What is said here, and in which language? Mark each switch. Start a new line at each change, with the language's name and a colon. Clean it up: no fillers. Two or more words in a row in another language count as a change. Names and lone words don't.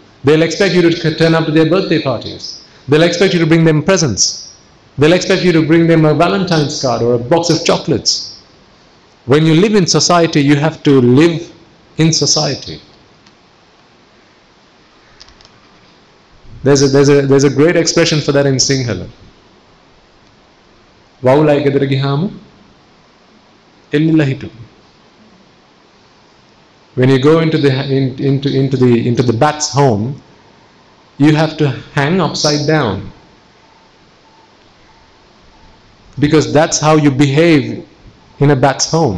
English: They'll expect you to turn up to their birthday parties. They'll expect you to bring them presents. They'll expect you to bring them a Valentine's card or a box of chocolates. When you live in society, you have to live in society. There's a great expression for that in Sinhala.
Sinhala: වවුලයි ගෙදර ගිහාම එල්ලිලා හිටු.
English: When you go into the bat's home, you have to hang upside down. Because that's how you behave in a bat's home.